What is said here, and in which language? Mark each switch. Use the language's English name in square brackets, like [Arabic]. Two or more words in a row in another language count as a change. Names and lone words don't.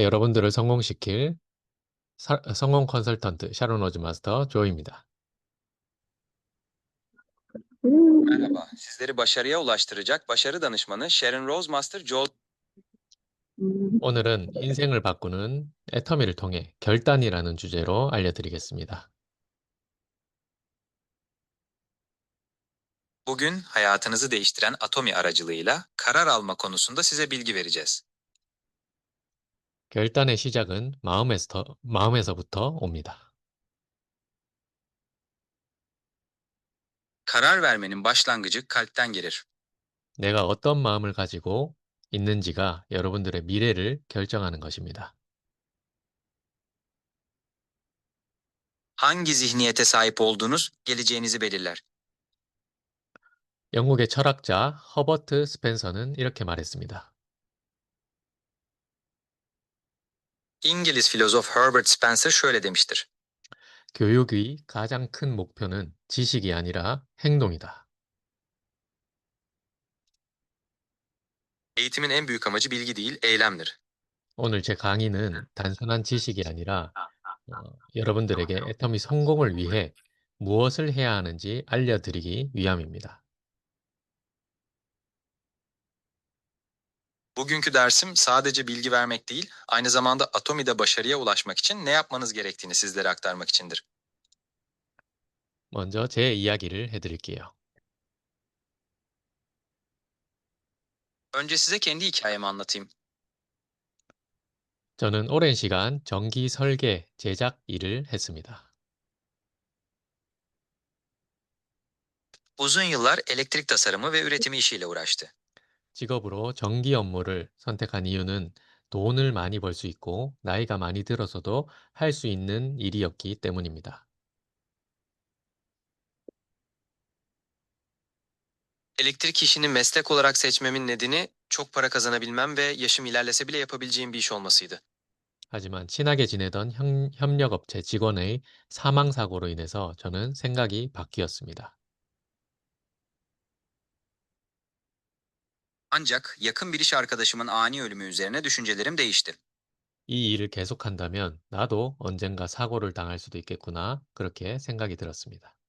[Korean] 여러분들을 성공시킬 성공 컨설턴트 샤론 로즈 마스터 조입니다. [Turkish] Merhaba. Sizleri başarıya ulaştıracak başarı danışmanı Sharon Rose Master Joel. [Korean] 오늘은 인생을 바꾸는 애터미를 통해 결단이라는 주제로 알려드리겠습니다. [Turkish] Bugün hayatınızı değiştiren Atomi aracılığıyla karar alma konusunda size bilgi vereceğiz. [Korean] 결단의 시작은 마음에서부터 옵니다. [Turkish] Karar vermenin başlangıcı kalpten gelir. [Korean] 내가 어떤 마음을 가지고 있는지가 여러분들의 미래를 결정하는 것입니다. [Turkish] Hangi zihniyete sahip olduğunuz geleceğinizi belirler. [Korean] 영국의 철학자 허버트 스펜서는 이렇게 말했습니다. [Turkish] İngiliz filozof Herbert Spencer şöyle demiştir. [Korean] 교육의 가장 큰 목표는 지식이 아니라 행동이다. [Turkish] Eğitimin en büyük amacı bilgi değil, eylemdir. [Korean] 오늘 제 강의는 단순한 지식이 아니라 여러분들에게 애터미 성공을 위해 무엇을 해야 하는지 알려드리기 위함입니다. [Turkish] Bugünkü dersim sadece bilgi vermek değil, aynı zamanda Atomi'de başarıya ulaşmak için ne yapmanız gerektiğini sizlere aktarmak içindir. [Korean] 먼저 제 이야기를 해드릴게요. [Turkish] Önce size kendi hikayemi anlatayım. [Korean] 저는 오랜 시간 전기 설계, 제작 일을 했습니다. [Turkish] Uzun yıllar elektrik tasarımı ve üretimi işiyle uğraştı. [Korean] 직업으로 전기 업무를 선택한 이유는 돈을 많이 벌 수 있고 나이가 많이 들어서도 할 수 있는 일이었기 때문입니다. [Turkish] Elektrik işini meslek olarak seçmemin nedeni çok para kazanabilmem ve yaşım ilerlese bile yapabileceğim bir iş olmasıydı. [Korean] 하지만 친하게 지내던 협력업체 직원의 사망 사고로 인해서 저는 생각이 바뀌었습니다. [Turkish] Ancak yakın bir iş arkadaşımın ani ölümü üzerine düşüncelerim değişti. [Korean] 이 일을 계속한다면 나도 언젠가 사고를 당할 수도 있겠구나 그렇게 생각이 들었습니다.